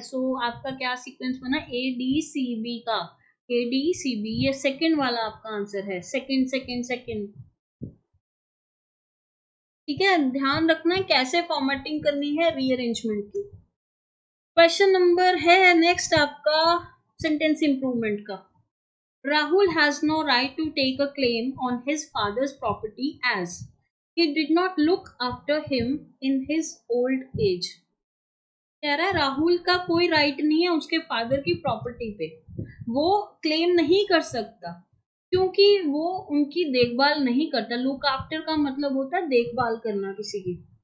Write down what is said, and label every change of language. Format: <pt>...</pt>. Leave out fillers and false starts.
<hi>सो आपका क्या सीक्वेंस बना, ADCB का, ADCB, ये सेकंड वाला आपका आंसर है, सेकंड सेकंड सेकंड। ठीक है, ध्यान रखना है कैसे फॉर्मेटिंग करनी है रीअरेंजमेंट की। क्वेश्चन नंबर है नेक्स्ट आपका सेंटेंस इंप्रूवमेंट का।</hi> <en>Rahul has no right to take a claim on his father's property as he did not look after him in his old age.</en> <hi>कह रहा है राहुल का कोई राइट नहीं है उसके फादर की प्रॉपर्टी पे, वो क्लेम नहीं कर सकता क्योंकि वो उनकी देखभाल नहीं करता। लुक आफ्टर का मतलब होता है देखभाल करना किसी की।</hi>